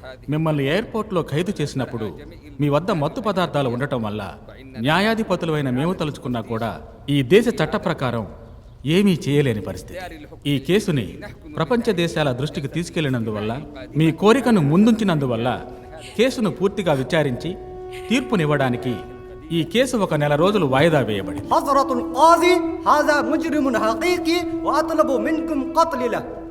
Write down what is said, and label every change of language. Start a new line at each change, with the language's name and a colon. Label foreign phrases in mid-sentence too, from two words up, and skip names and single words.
Telugu: మిమ్మల్ని ఎయిర్పోర్ట్లో ఖైదు చేసినప్పుడు మీ వద్ద మత్తు పదార్థాలు ఉండటం వల్ల న్యాయాధిపతులైన మేము తలుచుకున్నా కూడా ఈ దేశ చట్ట ప్రకారం ఏమీ చేయలేని పరిస్థితి. ఈ కేసుని ప్రపంచ దేశాల దృష్టికి తీసుకెళ్లినందువల్ల, మీ కోరికను ముందుంచినందువల్ల కేసును పూర్తిగా విచారించి తీర్పునివ్వడానికి ఈ కేసు 1 నెల రోజులు వాయిదా వేయబడింది.
Arabic: حضرة القاضي هذا مجرم حقيقي وأطلب منكم قتله.